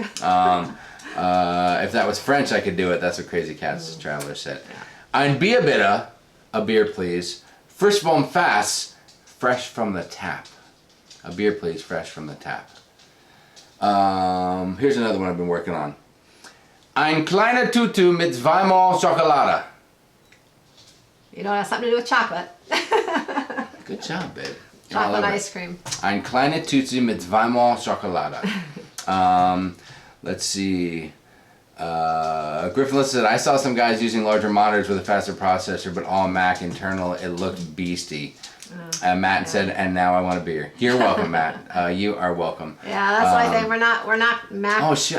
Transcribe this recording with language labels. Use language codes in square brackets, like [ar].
[en] If that was French, I could do it. That's what Crazy Cats Traveler said. [de] Ein Bier bitte, [en] a beer please. [de] Frisch vom Fass, [en] fresh from the tap. A beer please, fresh from the tap. Here's another one I've been working on. [de] Ein kleiner Tutu mit zweimal Schokolade. [en] You know, it has something to do with chocolate. Good job, babe. Chocolate ice cream. [de] Ein kleiner Tutu mit zweimal Schokolade. [en] Let's see. Griffin listed, I saw some guys using larger monitors with a faster processor, but all Mac internal, it looked beastie. Matt said, and now I want a beer. You're welcome, Matt. You are welcome. Yeah, that's what I think. We're not Mac. Oh shit!